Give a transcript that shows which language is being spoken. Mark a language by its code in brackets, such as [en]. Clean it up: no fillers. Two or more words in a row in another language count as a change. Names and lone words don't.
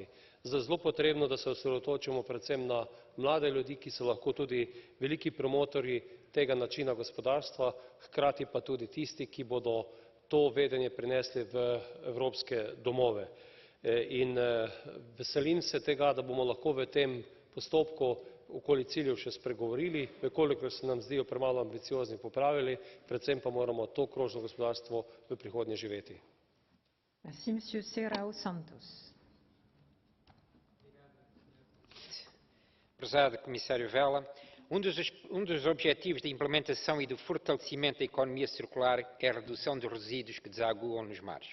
[sl] Zato je zelo potrebno, da se osredotočimo predvsem na mlade ljudi, ki so lahko tudi veliki promotorji tega načina gospodarstva, hkrati pa tudi tisti, ki bodo to vedenje prenesli v evropske domove. In veselim se tega, da bomo lahko v tem postopku okoli ciljev še spregovorili, v kolikor se nam zdijo premalo ambiciozni, popravili, predvsem pa moramo to krožno gospodarstvo v prihodnje živeti. [pt] Prezado Comissário Vella, dos objetivos de implementação e do fortalecimento da economia circular é a redução dos resíduos que desaguam nos mares.